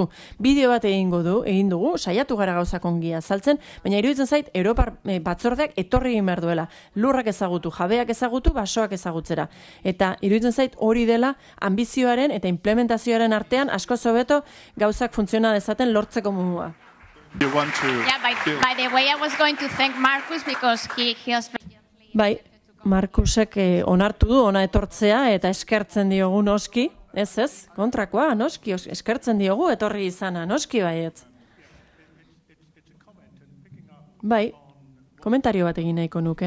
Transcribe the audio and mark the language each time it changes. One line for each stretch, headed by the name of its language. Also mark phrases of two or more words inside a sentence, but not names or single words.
Basque: Bideo bat egin dugu, saiatu gara gauzak ongi azaltzen, baina iruditzen zait, Europar batzordeak etorri egin behar duela. Lurrak ezagutu, jabeak ezagutu, basoak ezagutzera. Eta iruditzen zait hori dela ambizioaren eta implementazioaren artean asko hobeto gauzak funtziona dezaten lortzeko modua.
English: By the way, I was going to thank Marcus because he was...
Basque: Bai, Markusek onartu du ona etortzea eta eskertzen diogu noski, ez, kontrakoa, noski, eskertzen diogu etorri izana, noski baietz. Bai, komentario bat egin nahiko nuke.